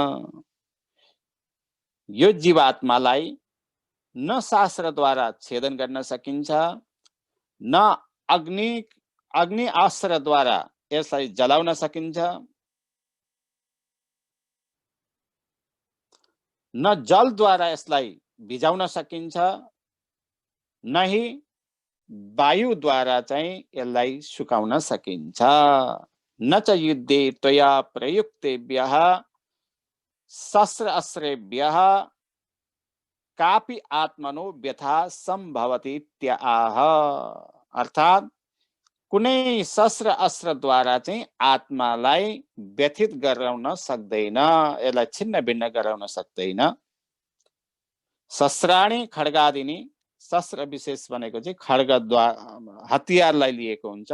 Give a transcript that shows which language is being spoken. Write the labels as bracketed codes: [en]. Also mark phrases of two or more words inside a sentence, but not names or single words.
[ne] यो जीवात्मालाई न शास्त्रद्वारा छेदन गर्न सकिन्छ, न अग्नि अस्त्रद्वारा यसलाई जलाउन सकिन्छ। न जलद्वारा यसलाई भिजाउन सकिन्छ, नहि वायुद्वारा चाहिँ यसलाई सुकाउन सकिन्छ। [sa] न च युद्धे त्वया प्रयुक्तेभ्यः शस्त्र अस्त्रेभ्यः कापि आत्मनो व्यथा सम्भवति इत्याह। [ne] अर्थात कुनै शस्त्र अस्त्रद्वारा चाहिँ आत्मालाई व्यथित गराउन सक्दैन, यसलाई छिन्न भिन्न गराउन सक्दैन। [sa] शस्त्राणि खड्गादिनी, [ne] शस्त्र विशेष भनेको चाहिँ खड्गद्वारा हतियारलाई लिएको हुन्छ।